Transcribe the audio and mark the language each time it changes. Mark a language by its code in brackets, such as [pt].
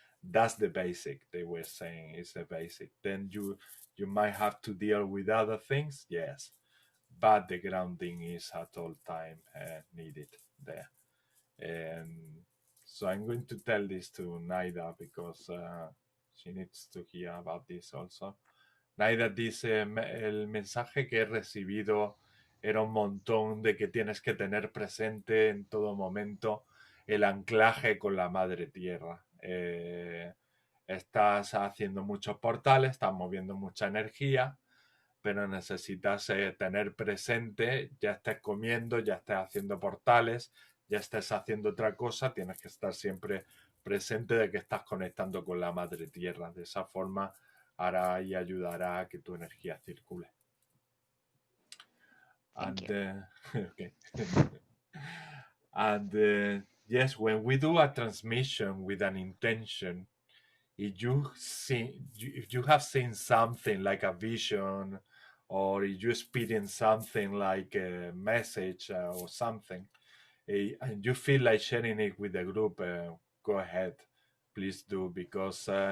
[en] That's the basic. They were saying is the basic. Then you might have to deal with other things, yes, but the grounding is at all time needed there. And so I'm going to tell this to Naida because she needs to hear about this also. [es] Naida dice, el mensaje que he recibido era un montón de que tienes que tener presente en todo momento el anclaje con la madre tierra. Estás haciendo muchos portales, estás moviendo mucha energía, pero necesitas tener presente, ya estés comiendo, ya estés haciendo portales, ya estés haciendo otra cosa, tienes que estar siempre presente de que estás conectando con la madre tierra. De esa forma hará y ayudará a que tu energía circule. [en] Okay. And yes, when we do a transmission with an intention, if you have seen something like a vision, or if you experience something like a message or something, and you feel like sharing it with the group, go ahead, please do, because